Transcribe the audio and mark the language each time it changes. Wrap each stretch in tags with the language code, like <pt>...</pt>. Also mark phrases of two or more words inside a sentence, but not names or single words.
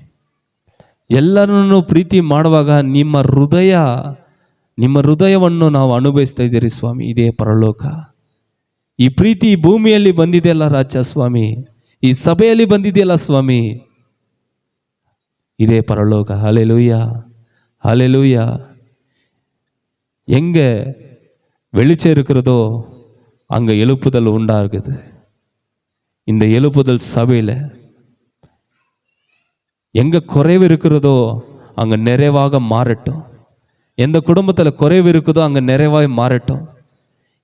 <kn>ಎಲ್ಲರನ್ನು ಪ್ರೀತಿ ಮಾಡುವಾಗ ನಿಮ್ಮ ಹೃದಯವನ್ನು ನಾವು ಅನುಭವಿಸ್ತಾ ಇದ್ದೀರಿ ಸ್ವಾಮಿ. ಇದೇ ಪರಲೋಕ. ಈ ಪ್ರೀತಿ ಈ ಭೂಮಿಯಲ್ಲಿ ಬಂದಿದೆಯಲ್ಲ ರಾಜ ಸ್ವಾಮಿ, ಈ ಸಭೆಯಲ್ಲಿ ಬಂದಿದೆಯಲ್ಲ ಸ್ವಾಮಿ, ಇದೇ ಪರಲೋಕ. ಹಲ್ಲೆಲೂಯ, ಹಲ್ಲೆಲೂಯ.</kn> <ta>எங்கே வெளிச்சம் இருக்கிறதோ அங்கே எழுப்புதல் உண்டாகுது. இந்த எழுப்புதல் சபையில் எங்கே குறைவு இருக்கிறதோ அங்கே நிறைவாக மாறட்டும். எந்த குடும்பத்தில் குறைவு இருக்குதோ அங்கே நிறைவாக மாறட்டும்.</ta>